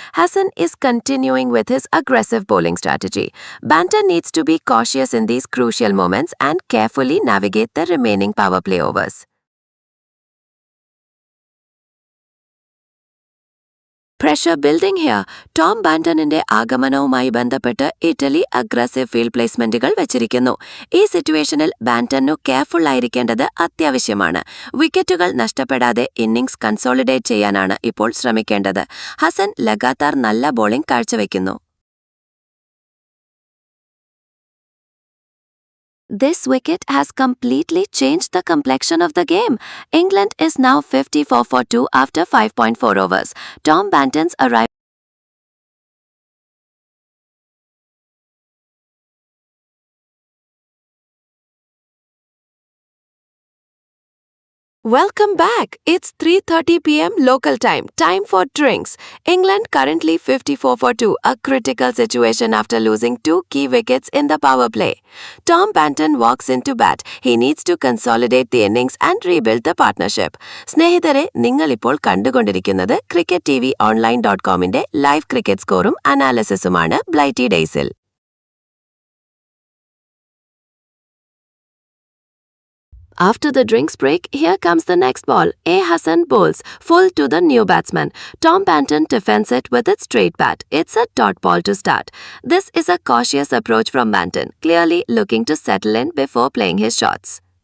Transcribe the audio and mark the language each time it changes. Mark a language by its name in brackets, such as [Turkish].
[English] Hassan is continuing with his aggressive bowling strategy. Banton needs to be cautious in these crucial moments and carefully navigate the remaining power play overs. Pressure building here. [Malayalam] Tom Bantoninte ആഗമനവുമായി ബന്ധപ്പെട്ട് Italy aggressive field പ്ലേസ്മെന്റുകൾ വെച്ചിരിക്കുന്നു. ഈ സിറ്റുവേഷനിൽ ബാന്റനു careful ആയിരിക്കേണ്ടത് അത്യാവശ്യമാണ്. വിക്കറ്റുകൾ നഷ്ടപ്പെടാതെ innings consolidate ചെയ്യാനാണ് ഇപ്പോൾ ശ്രമിക്കേണ്ടത്. ഹസൻ ലഗാതാർ നല്ല ബോളിംഗ് കാഴ്ചവെക്കുന്നു. [English] This wicket has completely changed the complexion of the game. England is now 54 for 2 after 5.4 overs. Tom Banton's arrival. Welcome back. It's 3:30 p.m. local time. Time for drinks. England currently 54 for 2, a critical situation after losing 2 key wickets in the power play. Tom Banton walks into bat. He needs to consolidate the innings and rebuild the partnership. [Malayalam] സ്നേഹിതരെ, നിങ്ങൾ ഇപ്പോൾ കണ്ടുകൊണ്ടിരിക്കുന്നത് CricketTVOnline.comന്റെ live cricket സ്കോറും അനാലിസിസുമാണ് ബ്ലൈറ്റി ഡേയ്സിൽ. [English] After the drinks break, here comes the next ball. A. Hassan bowls, full to the new batsman. Tom Banton defends it with its straight bat. It's a dot ball to start. This is a cautious approach from Banton, clearly looking to settle in before playing his shots.